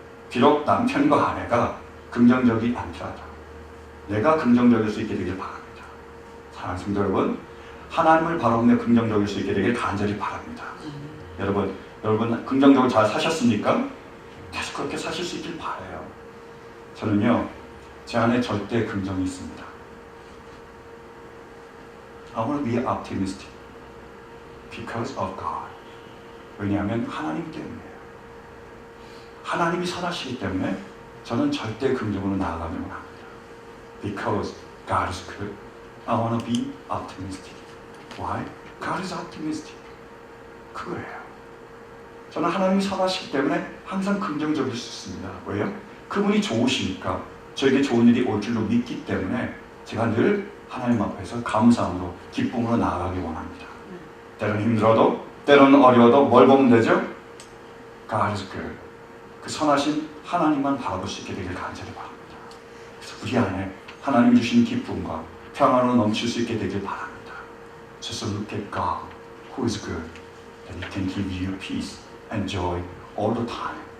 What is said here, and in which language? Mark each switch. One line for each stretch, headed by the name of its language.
Korean: 비록 남편과 아내가 긍정적이 않더라도 내가 긍정적일 수 있게 되길 바랍니다. 사랑하는 성도 여러분, 하나님을 바라보며 긍정적일 수 있게 되길 간절히 바랍니다. 여러분 긍정적으로 잘 사셨습니까? 계속 그렇게 사실 수 있길 바라요. 저는요, 제 안에 절대 긍정이 있습니다.
English: I want to be optimistic because of God.
Korean: 왜냐하면 하나님 때문이에요. 하나님이 선하시기 때문에 저는 절대 긍정으로 나아가려고 합니다.
English: Because God is good, I want to be optimistic. Why? God is optimistic.
Korean: 그거예요. 저는 하나님이 선하시기 때문에 항상 긍정적일 수 있습니다. 왜요? 그분이 좋으시니까 저에게 좋은 일이 올 줄로 믿기 때문에 제가 늘 하나님 앞에서 감사함으로 기쁨으로 나아가기 원합니다. 때로는 힘들어도 때로는 어려워도 뭘 보면 되죠?
English: God is good.
Korean: 그 선하신 하나님만 바라볼 수 있게 되길 간절히 바랍니다. 그래서 우리 안에 하나님 주신 기쁨과 평안으로 넘칠 수 있게 되길 바랍니다.
English: Just look at God, who is good, and He can give you peace and joy all the time.